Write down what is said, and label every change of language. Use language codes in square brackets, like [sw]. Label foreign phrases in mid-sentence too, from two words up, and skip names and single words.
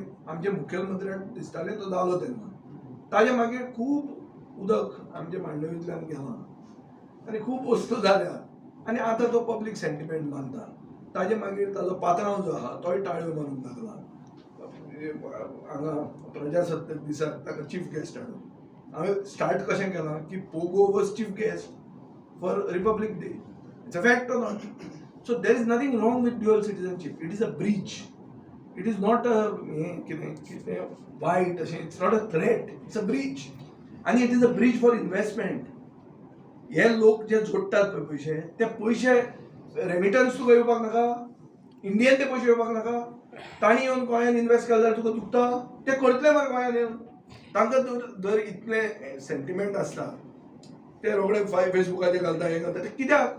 [kok] आमचे मुखेलमंत्र्याक दिसतालें तो जालो तेन्ना. ताजे मागीर खूब उदक आमच्या मांडवींतल्यान गेलां आनी खूब वस्तू जाल्या आनी आतां तो पब्लीक सेंटिमेंट मानता. ताजे मागीर ताजो पात्रांव जो आहा तोय ताळयो मारूंक लागला. हांगा प्रजासत्ताक दिसाक ताका चीफ गेस्ट हाडून हांवें स्टार्ट कशें केलां की [en] Pogo was chief guest for Republic Day. it's a fact or not. so there is nothing wrong with dual citizenship. it is a breach. it is not a [kok] कितें वायट अशें. [en] it's not a threat. it's a breach आनी it is a breach for investment. [kok] हे लोक जे जोडटात पळय ते रेमिटन्स तुका येवपाक नाका. इंडियन ते पयशे येवपाक नाका. तांणी येवन गोंयांत इन्वेस्ट केल्यार तुका दुखता. ते करतले मरे गोंयांत येवन. तांकां जर इतले सेंटिमेंट आसता ते रोखडे फेसबुकाचेर घालता हें घालता ते कित्याक?